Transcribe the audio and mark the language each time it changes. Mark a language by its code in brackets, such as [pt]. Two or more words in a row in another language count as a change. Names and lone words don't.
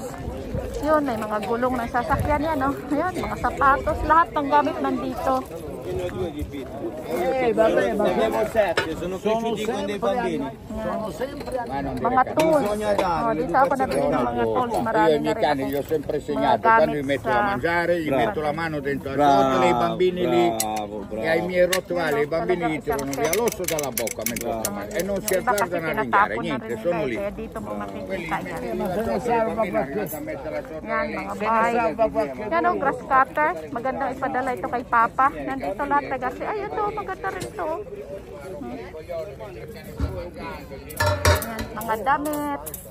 [tl] Yun, may mga gulong ng sasakyan yan, no? Ayan, mga sapatos, lahat ng gamit nandito. Mga tools. Oh, dito ako nabili ng mga tools. Marami na rin ako. [it] Io ho sempre insegnato, quando mi metto da mangiare, gli metto la mano dentro la ciotola e i bambini lì, e ai miei rottweiler, i bambini gli tirano via l'osso dalla bocca e non si azzardano a ringhare, niente, sono lì. [tl] Dito mo makikita yan. Yan, mga bahay. Yan o, [en] grass cutter. [tl] Magandang ipadala ito kay Papa. Nandito lahat na kasi. Ay, ito, maganda rin ito. Yan, mga damit.